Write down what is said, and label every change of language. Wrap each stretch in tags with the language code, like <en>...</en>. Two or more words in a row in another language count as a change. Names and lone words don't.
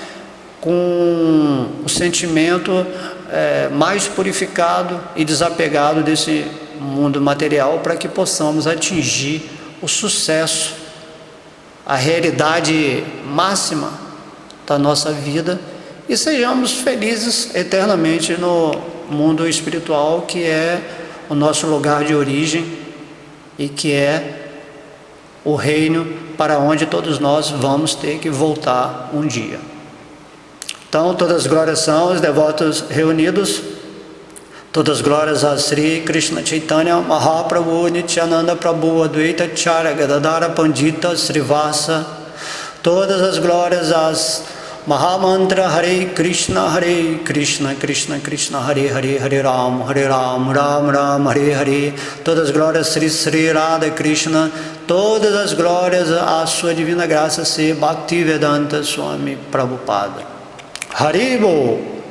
<pt>com o sentimento mais purificado e desapegado desse mundo material, para que possamos atingir o sucesso, a realidade máxima da nossa vida, e sejamos felizes eternamente no mundo espiritual, que é o nosso lugar de origem e que é o reino para onde todos nós vamos ter que voltar um dia. Então, todas as glórias são os devotos reunidos, todas as glórias a Sri Krishna Chaitanya Mahaprabhu Nityananda Prabhu Advaita Acharya Gadadhara Pandita Srivasa, todas as glórias às Mahamantra Hare Krishna Krishna Krishna Hare Hare Hare Ram Ram Ram Hare Hare, todas as glórias Sri Sri Radha Krishna, todas as glórias à sua divina graça, se Bhaktivedanta Swami Prabhupada. Haribo!</pt>